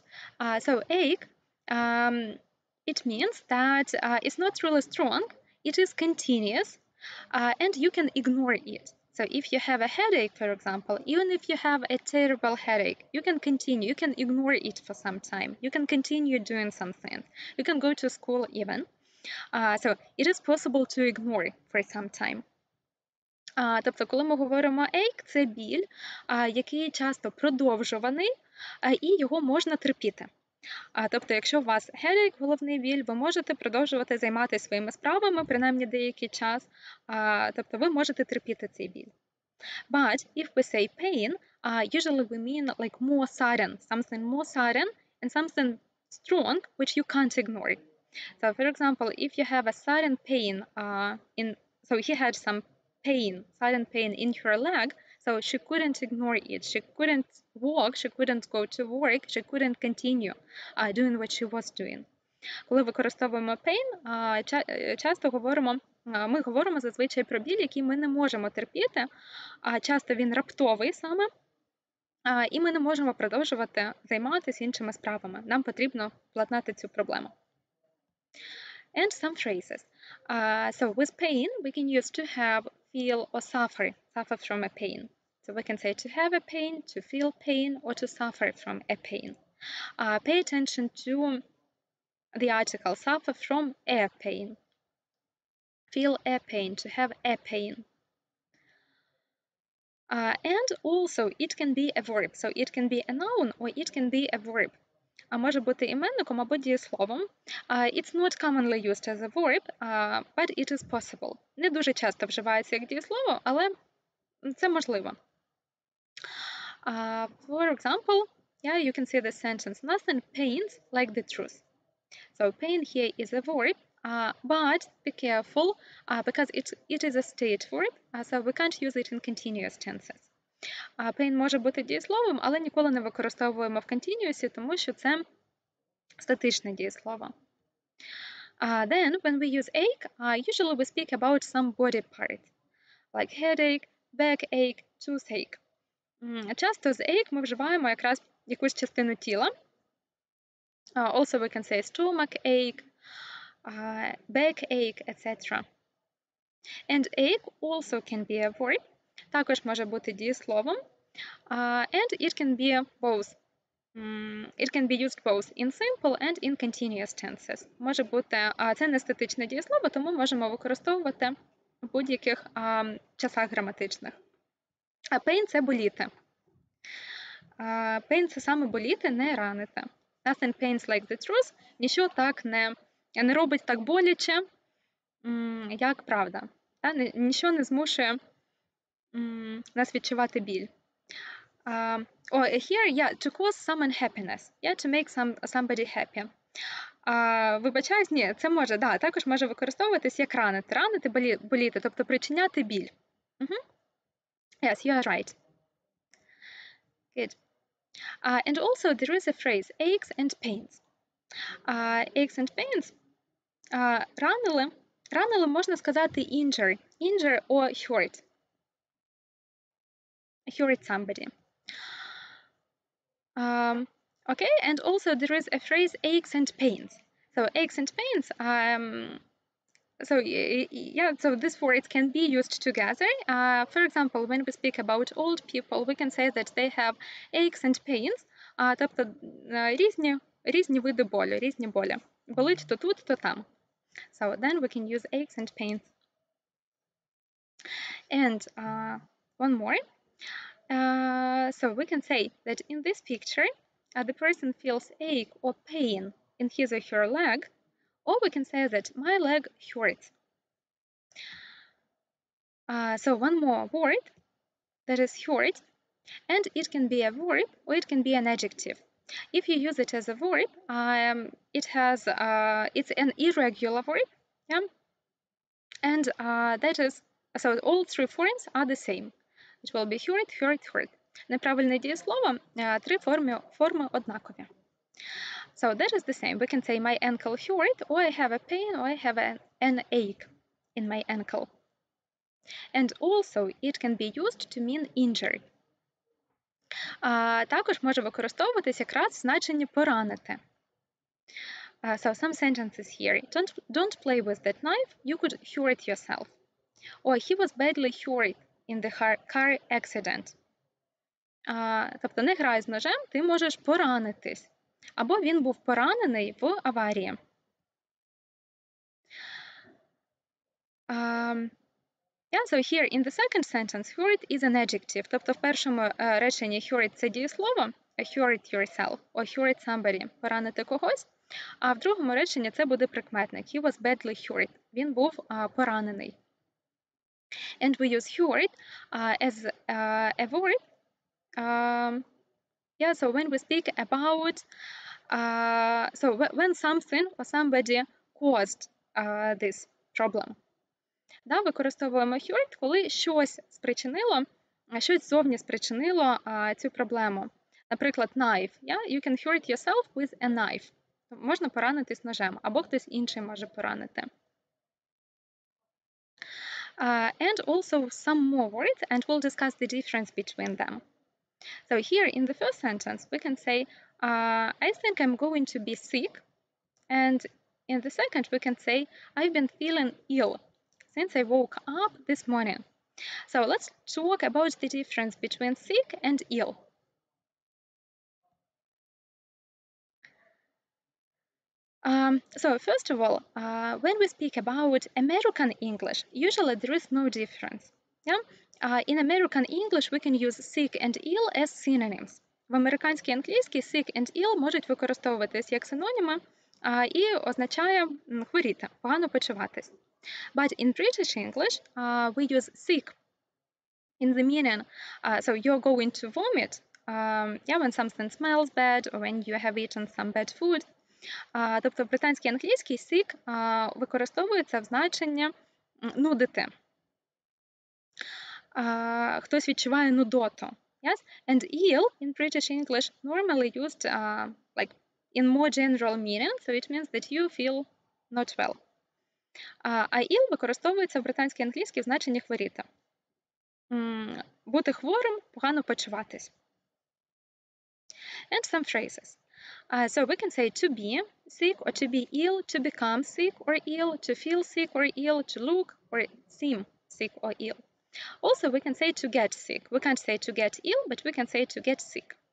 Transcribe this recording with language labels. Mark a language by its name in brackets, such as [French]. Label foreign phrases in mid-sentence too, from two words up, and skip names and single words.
[English] So ache, it means that it's not really strong, it is continuous, and you can ignore it. So if you have a headache, for example, even if you have a terrible headache, you can continue, you can ignore it for some time, you can continue doing something, you can go to school even. So it is possible to ignore for some time. [Ukrainian] Тобто, коли ми говоримо ache, це біль, який часто продовжуваний, і його можна терпіти. Тобто, якщо у вас headache, головний біль, ви можете продовжувати займатися своїми справами, принаймні деякий час, тобто ви можете терпіти цей біль. [English] But if we say pain, usually we mean like more sudden, something more sudden and something strong which you can't ignore. So, for example, if you have a sudden pain so he had some sudden pain in her leg, so she couldn't ignore it. She couldn't walk, she couldn't go to work, she couldn't continue doing what she was doing. [Ukrainian] Коли використовуємо pain, часто ми говоримо зазвичай про біль, який ми не можемо терпіти, часто він раптовий саме, і ми не можемо продовжувати займатися іншими справами. Нам потрібно владнати цю проблему. [English] And some phrases. So with pain, we can use to have, feel, or suffer from a pain. So we can say to have a pain, to feel pain, or to suffer from a pain. Pay attention to the article, suffer from a pain. Feel a pain, to have a pain. And also, it can be a verb. So it can be a noun or it can be a verb. [Ukrainian] Може бути іменником або дієсловом. [English] It's not commonly used as a verb, but it is possible. [Ukrainian] Не дуже часто вживається як дієслово, але це можливо. [English] For example, yeah, you can see the sentence, nothing pains like the truth. So pain here is a verb, but be careful because it is a state verb, so we can't use it in continuous tenses. [Ukrainian] Pain може бути дієсловом, але ніколи не використовуємо в continuous, тому що це статичне дієслово. [English] Then, when we use ache, usually we speak about some body part, like headache, backache, toothache. [Ukrainian] Часто з ache ми вживаємо якраз якусь частину тіла. [English] Also, we can say stomach ache, backache, etc. And ache also can be a verb. [Ukrainian] Також може бути дієсловом. [English] And it can be both. It can be used both in simple and in continuous tenses. [Ukrainian] Може бути, це не статичне дієслово, тому можемо використовувати в будь-яких часах граматичних. Pain – це боліти. Pain – це саме боліти, не ранити. [English] Nothing pains like the truth. [Ukrainian] Нічого так не не робить так боляче, як правда. Ніщо не змушує нас відчувати біль. [English] Here, to cause some unhappiness, to make somebody happy. [Ukrainian] Вибачаюсь, ні, це може, також може використовуватись як ранити. Ранити, боліти, тобто причиняти біль. [English] Yes, you are right. Good. And also there is a phrase, aches and pains. Aches and pains. [Ukrainian] Ранили можна сказати [English] injure or hurt. Hurt somebody. Okay, and also there is a phrase aches and pains. So aches and pains, so these words can be used together. For example, when we speak about old people, we can say that they have aches and pains, [Ukrainian] тобто різні види болю, різні болі. Болить то тут, то там. [English] So then we can use aches and pains. And one more. So we can say that in this picture, the person feels ache or pain in his or her leg, or we can say that my leg hurts. So one more word, that is hurt, and it can be a verb or it can be an adjective. If you use it as a verb, it's an irregular verb, and that is, so all three forms are the same. It will be hurt, hurt, hurt. [Ukrainian] Неправильне дієслово, три форми однакові. [English] So that is the same. We can say my ankle hurt, or I have a pain, or I have an ache in my ankle. And also it can be used to mean injury. [Ukrainian] Також може використовуватись якраз в значенні поранити. [English] So some sentences here. Don't play with that knife, you could hurt yourself. Or he was badly hurt in the car accident. [Ukrainian] Тобто не грай з ножем, ти можеш поранитись. Або він був поранений в аварії. [English] So here in the second sentence, hurt is an adjective. [Ukrainian] Тобто в першому реченні hurt – це дієслово, [English] hurt yourself, or hurt somebody, [Ukrainian] поранити когось. А в другому реченні це буде прикметник. [English] He was badly hurt. [Ukrainian] Він був поранений. [English] And we use hurt as a verb. So when we speak about, so when something or somebody caused this problem. [Ukrainian] Використовуємо hurt, коли щось ззовні спричинило цю проблему. Наприклад, [English] knife. You can hurt yourself with a knife. [Ukrainian] Можна поранитись ножем, або хтось інший може поранити. [English] And also some more words, and we'll discuss the difference between them. So here in the first sentence, we can say, I think I'm going to be sick. And in the second, we can say, I've been feeling ill since I woke up this morning. So let's talk about the difference between sick and ill. So first of all, when we speak about American English, usually there is no difference. In American English, we can use sick and ill as synonyms. [Ukrainian] В американській англійській [English] sick and ill [Ukrainian] можуть використовуватись як синоніми і означає хворіти, погано почуватись. [English] But in British English, we use sick in the meaning, so you're going to vomit, when something smells bad or when you have eaten some bad food. [Ukrainian] Тобто в британській англійській sick використовується в значенні нудити. Хтось відчуває нудоту. [English] Yes? And ill in British English normally used like in more general meaning, so it means that you feel not well. [Ukrainian] А ill використовується в британській англійській в значенні хворіти. Бути хворим, погано почуватись. [English] And some phrases. So we can say to be sick or to be ill, to become sick or ill, to feel sick or ill, to look or seem sick or ill. Also, we can say to get sick. We can't say to get ill, but we can say to get sick.